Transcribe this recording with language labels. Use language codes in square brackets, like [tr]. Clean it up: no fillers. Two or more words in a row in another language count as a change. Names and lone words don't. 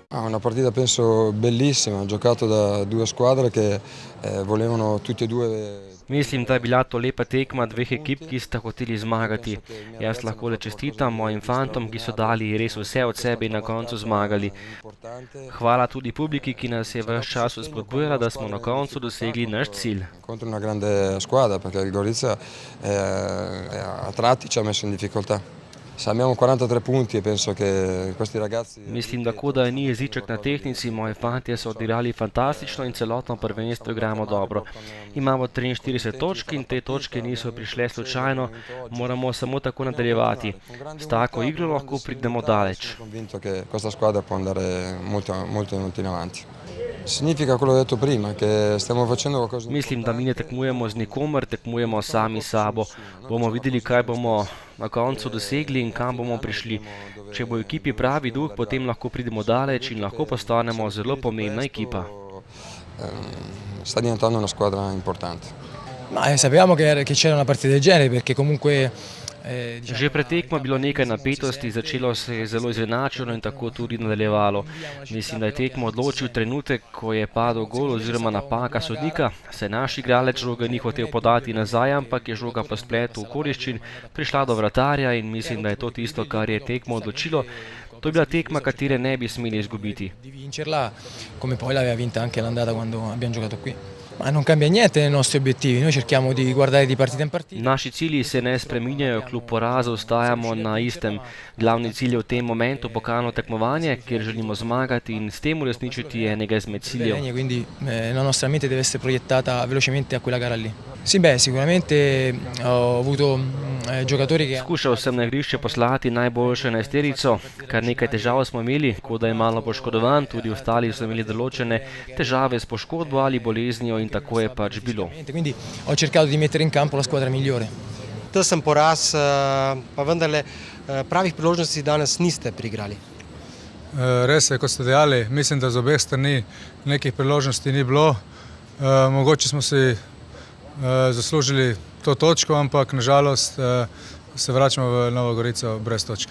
[it] una partita penso bellissima, giocato da due squadre che volevano tutte e due. [sl] Mislim, da je bila to lepa tekma dveh ekip, ki sta hoteli zmagati. Jaz lahko le čestitam mojim fantom, ki so dali res vse od sebe in na koncu zmagali. Hvala tudi publiki, ki nas je ves čas spodbujala, da smo na koncu dosegli naš cilj. [it] Contro una grande squadra, perché il Gorizia a tratti ci ha messo in difficoltà. Abbiamo 43 punti e penso che questi ragazzi. [sl] Mislim, da koda ni jeziček na tehnici, moji fantje so odigrali fantastično in celotno prvenstvo igramo dobro. Imamo 43 točk in te točke niso prišle slučajno, moramo samo tako nadaljevati. S tako igro lahko pridemo daleč. [it] Convinto che questa squadra può andare molto in avanti. Significa quello detto prima, che stiamo facendo qualcosa. [sl] Mislim, da mi ne tekmujemo z nikomer, tekmujemo sami s sabo. Bomo videli, kaj bomo na koncu dosegli in kam bomo prišli. Če bo ekipi pravi duh, potem lahko pridemo daleč in lahko postanemo zelo pomembna ekipa. [it] Sta diventando una squadra importante. Ma sapevamo che c'era una partita del genere, perché comunque [sl] Že pred tekmo je bilo nekaj napetosti, začelo se je zelo izenačeno in tako tudi nadaljevalo. Mislim, da je tekmo odločil trenutek, ko je padel gol oziroma napaka sodnika, saj naš igralec žoga ni hotel podati nazaj, ampak je žoga po spletu okoliščin prišla do vratarja in mislim, da je to tisto, kar je tekmo odločilo. To je bila tekma, katere ne bi smeli izgubiti. [it] Come poi l'aveva vinta anche l'andata quando abbiamo giocato qui. Ma non cambia niente nei nostri obiettivi, noi cerchiamo di guardare di partita in partita. [sl] Naši cilji se ne spreminjajo, kljub porazu ostajamo na istem. Glavni cilj je v tem momentu pokalno tekmovanje, kjer želimo zmagati in s tem uresničiti enega izmed ciljev. [it] Quindi la nostra mente deve essere proiettata velocemente a quella gara lì. Sì, beh, sicuramente ho avuto giocatori che. [sl] Skušal sem na igrišče poslati najboljšo enajsterico, kar nekaj težav smo imeli, Koda je malo poškodovan, tudi ostali so imeli določene težave s poškodbo ali boleznijo in tako je pač bilo. [it] Quindi ho cercato di mettere in campo la squadra migliore. [sl] Tesen poraz, pa vendarle pravih priložnosti danes niste priigrali. Res je, kot ste dejali, mislim, da z obeh strani nekih priložnosti ni bilo. Mogoče smo si zaslužili to točko, ampak nažalost se vračamo v Novo Gorico brez točke.